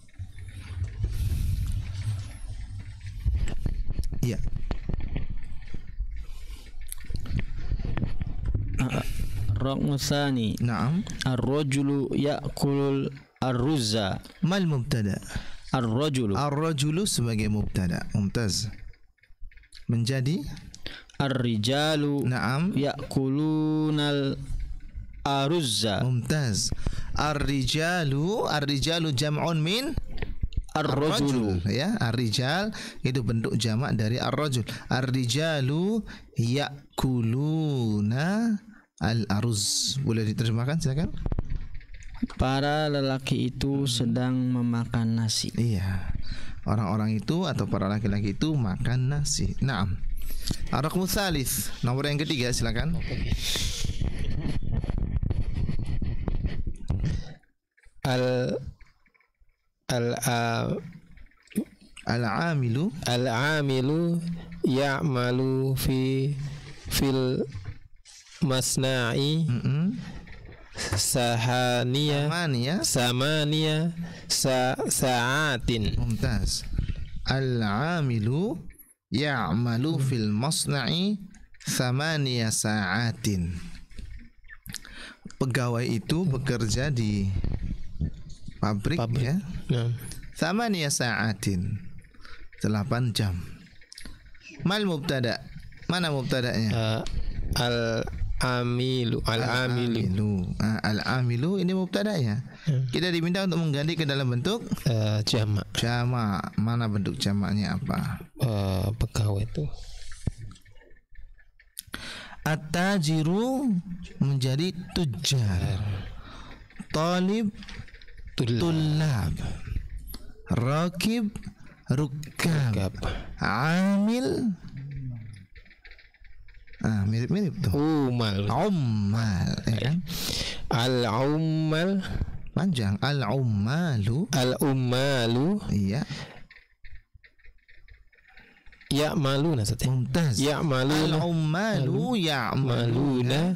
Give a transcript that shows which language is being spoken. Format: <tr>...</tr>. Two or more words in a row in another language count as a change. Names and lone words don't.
<id>Iya.</id> <ar>رقم ثاني. Naam. الرجل يأكل الرز. ما المبتدأ? Ar-rajulu.</ar> <id>Ar-rajulu sebagai mubtada. Mumtaz. Menjadi</id> <ar>Ar-rijalu naam يأكلون الأرز. ممتاز. الرجال جمع من Ar-rajulu.</ar> <id>Ya, ar-rijal itu bentuk jamak dari ar-rajul.</id> <ar>الرجال يأكلون الأرز.</ar> <id>Boleh diterjemahkan silakan? Para lelaki itu sedang memakan nasi. Iya. Orang-orang itu atau para laki-laki itu makan nasi.</id> <ar>Naam. الرقم الثالث,</ar> <id>nomor yang ketiga silakan.</id> <ar>Al-amilu يعمل في المصنع ثماني ساعات. Mumtaz. العامل يعمل في المصنع ثماني ساعات.</ar> <id>Pegawai itu bekerja di pabrik. Ya.</id> <ar>ثماني ساعات.</ar> <id>8 jam.</id> <ar>ما المبتدأ.</ar> <id>Mana mubtadanya?</id> <ar>Al-amilu.</ar> <id>Al-amilu ini mubtadanya. Kita diminta untuk mengganti ke dalam bentuk jamak. Jamak. Mana bentuk jamaknya apa? Pegawai itu. At-tajiru menjadi tujar.</id> <ar>طالب طلاب. راكب ركاب.</ar> <id>Amil mirip-mirip tuh. Ummal ya kan?</id> <ar>Al-ummal</ar> <id>panjang. Al-ummalu iya. Ya'maluna saja.</id> <ar>ممتاز. العمال يعملون</ar>